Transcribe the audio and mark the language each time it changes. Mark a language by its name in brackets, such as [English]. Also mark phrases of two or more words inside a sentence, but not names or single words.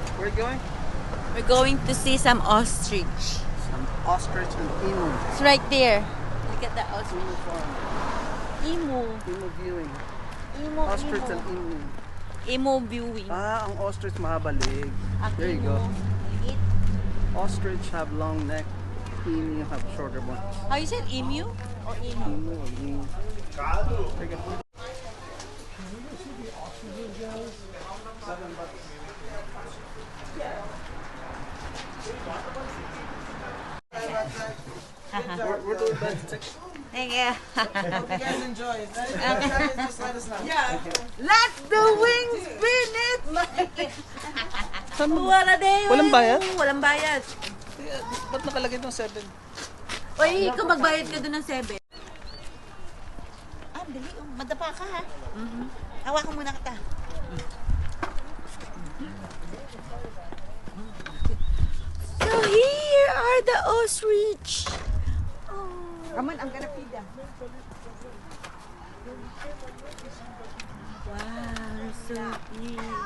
[English] we going? We're going to see some ostrich. Some ostrich and emu. It's right there. Look at the ostrich. Emu farm. Emu. Emu viewing. Emu. Ostrich and emu. Emu viewing. [Filipino] Ah, ang ostrich mahabalig. Ang [English] There you [Filipino] emu, [English] go. [Filipino] maliit. [English] Ostrich have long neck. Emu have shorter ones. How you said emu? Or emu? Emu or emu. There you go. We're doing that. Thank you. Hope you guys enjoy. If just let us know. Yeah. Let the wings spin it! [Filipino] Wala walang bayad? Walang bayad. Ba't nakalagay ng 7? Uy, ikaw magbayad ka doon ng 7. Ah, dali. Madapa ka ha. Hawakan muna kita. [English] So here are the ostrich. Come on, I'm gonna feed them. Wow, so big.